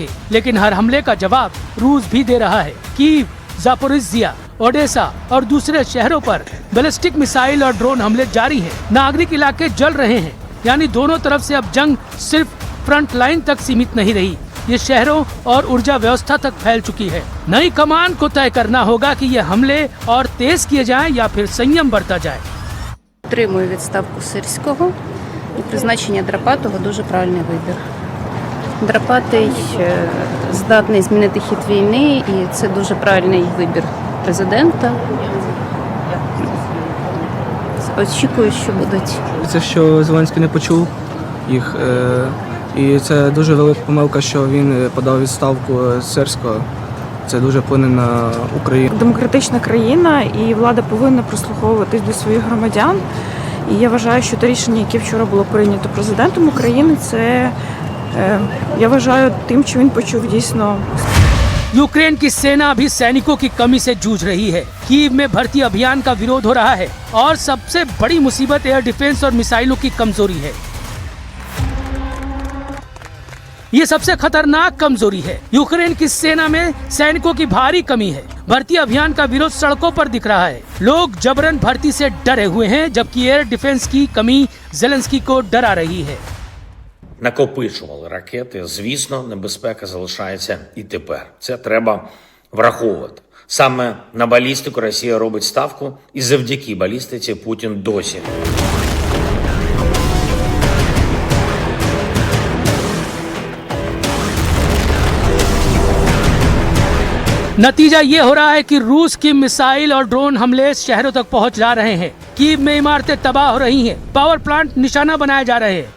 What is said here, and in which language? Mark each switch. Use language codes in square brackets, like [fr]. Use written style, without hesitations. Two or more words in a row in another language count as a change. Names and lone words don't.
[hi] लेकिन हर हमले का जवाब रूस भी दे रहा है। कीव, जापोरिजिया, ओडेसा और दूसरे शहरों पर बैलिस्टिक मिसाइल और ड्रोन हमले जारी हैं। नागरिक इलाके जल रहे हैं। यानी दोनों तरफ से अब जंग सिर्फ फ्रंट लाइन तक सीमित नहीं रही, ये शहरों और ऊर्जा व्यवस्था तक फैल चुकी है। नई कमान को तय करना होगा कि ये हमले और तेज किए जाएं या फिर संयम बरता जाए। [uk] Підтримую відставку Сирського і призначення Драпатого дуже правильний вибір. Драпатий здатний змінити хід війни, і це дуже правильний вибір президента. Очікую, що будуть. Це що Зеленський не почув їх. І це дуже велика помилка, що він подав відставку Сирського. Це дуже вплине на Україну. Демократична країна і влада повинна прислуховуватись до своїх громадян. І я вважаю, що те рішення, яке вчора було прийнято президентом України, це Я вважаю тим, що він почув дійсно. [hi] यूक्रेन की सेना भी सैनिकों की कमी से जूझ रही है। कीव में भर्ती अभियान का विरोध हो रहा है और सबसे बड़ी मुसीबत एयर डिफेंस और मिसाइलों की कमजोरी है। ये सबसे खतरनाक कमजोरी है। यूक्रेन की सेना में सैनिकों की भारी कमी है। भर्ती अभियान का विरोध सड़कों पर दिख रहा है। लोग जबरन भर्ती से डरे हुए हैं, जबकि एयर डिफेंस की कमी ज़ेलेंस्की को डरा रही है। [uk] Накопичували ракети. Звісно, небезпека залишається і тепер. Це треба враховувати. Саме на балістику Росія робить ставку, і завдяки балістиці Путін досі [hi] नतीजा ये हो रहा है कि रूस की मिसाइल और ड्रोन हमले शहरों तक पहुंच जा रहे हैं। कीव में इमारतें तबाह हो रही हैं, पावर प्लांट निशाना बनाए जा रहे हैं।